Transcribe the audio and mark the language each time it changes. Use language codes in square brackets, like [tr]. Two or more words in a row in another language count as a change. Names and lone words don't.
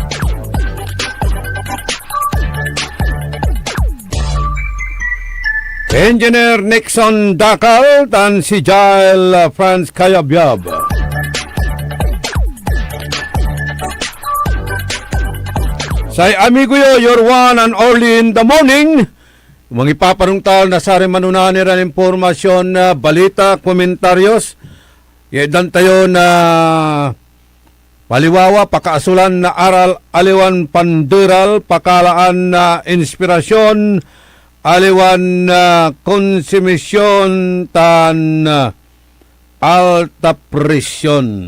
[pag] Engineer Nixon Dakal dan si Jael Franz Kayabyab. Say amigo yo, [en] your one and only in the morning. [pag] Mga ipaparungtal na sari manunaniran impormasyon, balita, komentaryos. Yedan tayo na paliwawa, pakaasulan na aral, aliwan pandural, pakalaan na inspirasyon, aliwan konsumisyon tan alta presyon.